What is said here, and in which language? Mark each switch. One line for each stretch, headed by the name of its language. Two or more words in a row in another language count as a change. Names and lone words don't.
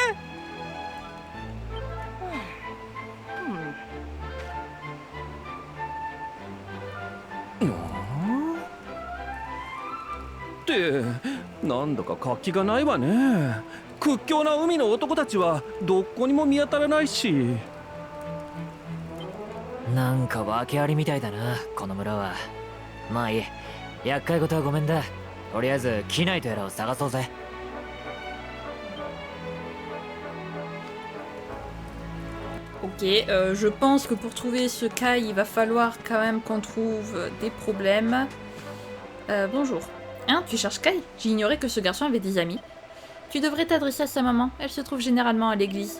Japanese: ってなんだか活気がないわね。屈強な海の男たちはどこにも見当たらないし。なんか訳ありみたいだな、この村は。まあいい、厄介事はごめんだ。とりあえずキナイトやらを探そうぜ。
French: Ok, je pense que pour trouver ce Kai, il va falloir quand même qu'on trouve des problèmes. Bonjour. Hein, tu cherches Kai? J'ignorais que ce garçon avait des amis. Tu devrais t'adresser à sa maman, elle se trouve généralement à l'église.